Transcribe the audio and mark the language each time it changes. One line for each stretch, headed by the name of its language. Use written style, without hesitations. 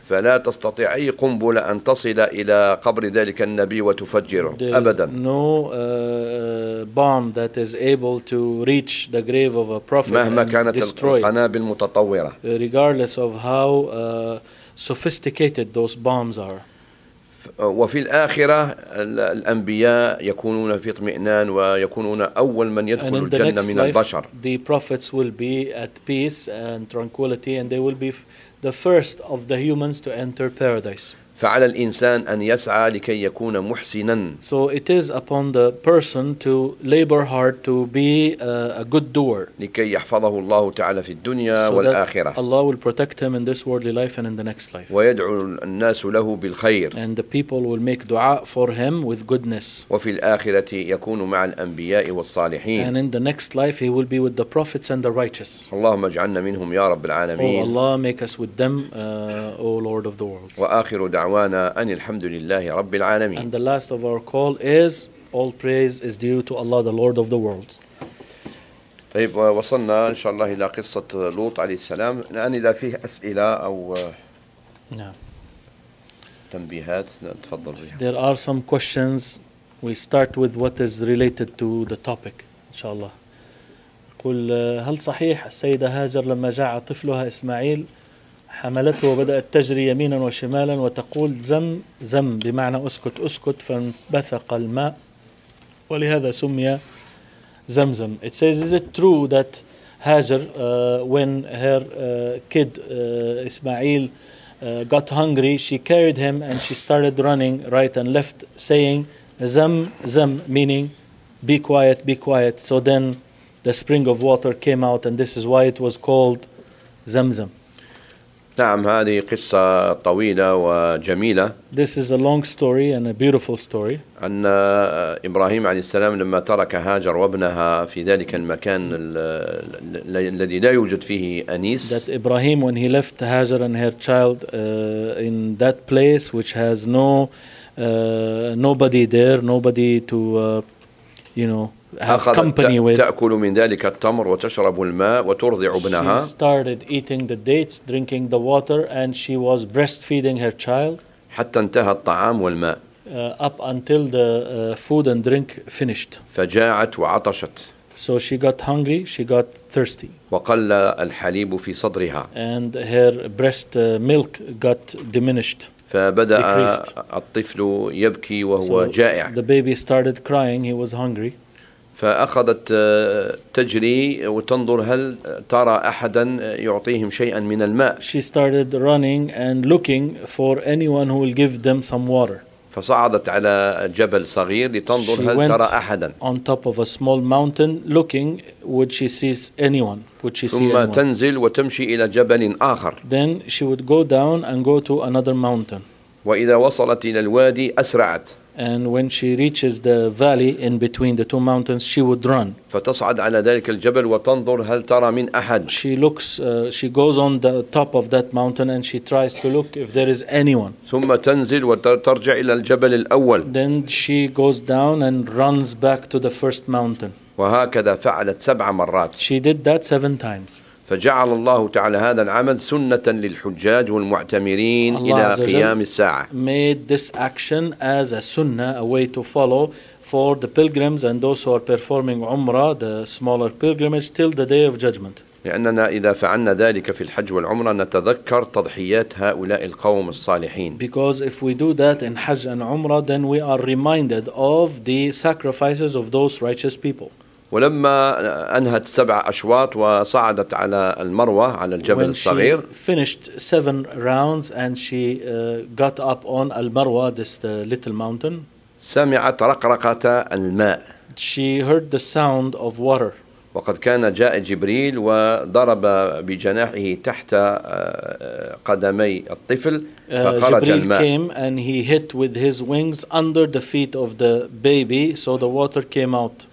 Arabic: فلا تستطيع أي قنبلة أن تصل إلى قبر ذلك النبي وتفجره أبداً.
English: No bomb that is able to reach the grave of a prophet.
Arabic: مهما كانت القنابل المتطورة.
English: Regardless of how sophisticated those bombs are.
Arabic: وفي الآخرة الأنبياء يكونون في اطمئنان ويكونون أول من يدخل
English: and in
Arabic: الجنة من البشر.
English: Life, the prophets will be at peace and tranquility and they will be the first of the humans to enter paradise.
Arabic: فعلى الإنسان أن يسعى لكي يكون محسنا.
English: So it is upon the person to labor hard to be a good doer.
Arabic: لكي يحفظه الله تعالى في الدنيا والآخرة.
English: So that Allah will protect him in this worldly life and in the next life.
Arabic: ويدعو الناس له بالخير.
English: And the people will make دعاء for him with goodness.
Arabic: وفي الآخرة يكون مع الأنبياء والصالحين.
English: And in the next life he will be with the prophets and the righteous.
Arabic: اللهم اجعلنا منهم يا رب العالمين.
English: Oh Allah make us with them, O Lord of the worlds.
Arabic: وآخر دعوانا أن الحمد لله رب العالمين.
English: And the last of our call is all praise is due to Allah the Lord of the worlds.
Arabic: طيب وصلنا إن شاء الله إلى قصة لوط عليه السلام. الآن إذا فيه أسئلة أو تنبيهات تفضل بها.
English: There are some questions. We start with what is related to the topic.
Arabic: إن شاء الله. قل هل صحيح السيدة هاجر لما جاء طفلها إسماعيل حملته وبدأت تجري يمينا وشمالا وتقول زم زم بمعنى أسكت أسكت فانبثق الماء ولهذا سمي زمزم.
English: It says is it true that Hajar when her kid Ismail got hungry she carried him and she started running right and left saying زم زم meaning be quiet be quiet. So then the spring of water came out and this is why it was called زمزم.
Arabic: نعم هذه قصة طويلة وجميلة.
English: This is a long story and a beautiful story.
Arabic: أن إبراهيم عليه السلام لما ترك هاجر وابنها في ذلك المكان الذي لا يوجد فيه أنيس.
English: That Ibrahim when he left Hajar and her child in that place which has nobody there, nobody to you know have company with.
Arabic: تأكل من ذلك التمر وتشرب الماء وترضع ابنها.
English: She started eating the dates, drinking the water, and she was breastfeeding her child.
Arabic: حتى انتهى الطعام والماء.
English: Up until the food and drink finished.
Arabic: فجاعت وعطشت.
English: So she got hungry, she got thirsty.
Arabic: وقل الحليب في صدرها.
English: And her breast milk got diminished.
Arabic: فبدأ الطفل يبكي وهو جائع.
English: The baby started crying, he was hungry.
Arabic: فأخذت تجري وتنظر هل ترى أحدا يعطيهم شيئا من الماء.
English: She started running and looking for anyone who will give them some water.
Arabic: فصعدت على جبل صغير لتنظر هل ترى أحدا.
English: On top of a small mountain, looking, would she sees anyone? Would she
Arabic: ثم
English: see anyone?
Arabic: تنزل وتمشي إلى جبل آخر.
English: Then she would go down and go to another mountain.
Arabic: وإذا وصلت إلى الوادي أسرعت.
English: And when she reaches the valley in between the two mountains, she would run.
Arabic: فتصعد على ذلك الجبل وتنظر هل ترى من أحد.
English: She looks. She goes on the top of that mountain and she tries to look if there is anyone.
Arabic: ثم تنزل وترجع إلى الجبل الأول.
English: Then she goes down and runs back to the first mountain.
Arabic: وهكذا فعلت سبع مرات.
English: She did that 7 times.
Arabic: فجعل الله تعالى هذا العمل سنة للحجاج والمعتمرين إلى قيام الساعة.
English: Made this action as a sunnah, a way to follow for the pilgrims and those who are performing umrah, the smaller pilgrimage, till the day of judgment.
Arabic: لأننا إذا فعلنا ذلك في الحج والعمرة نتذكر تضحيات هؤلاء القوم الصالحين.
English: Because if we do that in Hajj and Umrah, then we are reminded of the sacrifices of those righteous people.
Arabic: ولما أنهت 7 أشواط وصعدت على المروة على الجبل الصغير.
English: When she finished 7 rounds and she got up on المروة, this little mountain.
Arabic: سمعت رقرقة الماء.
English: She heard the sound of water.
Arabic: وقد كان جاء جبريل وضرب بجناحه تحت قدمي الطفل فخرج
English: Jibril came and he hit with his wings under the feet of the baby, so the water came out.